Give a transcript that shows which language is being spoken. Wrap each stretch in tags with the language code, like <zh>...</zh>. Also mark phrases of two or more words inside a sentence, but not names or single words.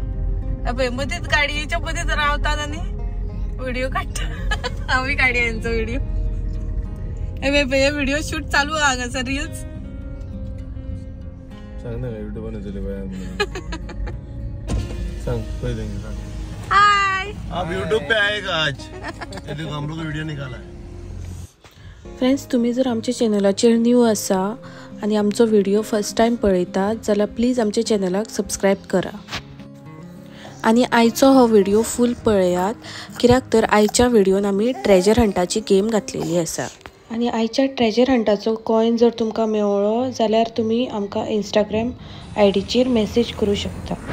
<kok>मदींच गाडयेच्या मदींच रावतात आनी व्हिडिओ काडटा. आमी काडया यांचो व्हिडिओ. हे</kok> <en>video shoot</en> <kok>चालू आहा हांगासर रील्स. सांग ना युट्यूबार येतले बाय. सांग पहिले सांग.</kok> <hi>हाय, आप यूट्यूब पे आएगा आज. ये देखो हम लोग वीडियो निकाला है.</hi> <kok>फ्रेंड्स, तुम्ही जर आमच्या चॅनलाचेर न्यू आसा आणि आमचो व्हिडिओ</kok> <en>first time</en> <kok>पळयतात जाल्यार प्लीज आमच्या चॅनलाक सबस्क्राईब करा. आणि आयचो हो व्हिडिओ फुल पळयात, कित्याक तर आयच्या व्हिडिओन आमी ट्रेजर हंटाची गेम घातलेली आसा. आणि आयच्या ट्रेजर हंटाचो कॉइन जर तुमकां मेळ्ळो जाल्यार तुमी आमकां इंस्टाग्राम आयडीचेर मेसेज करू शकता.</kok>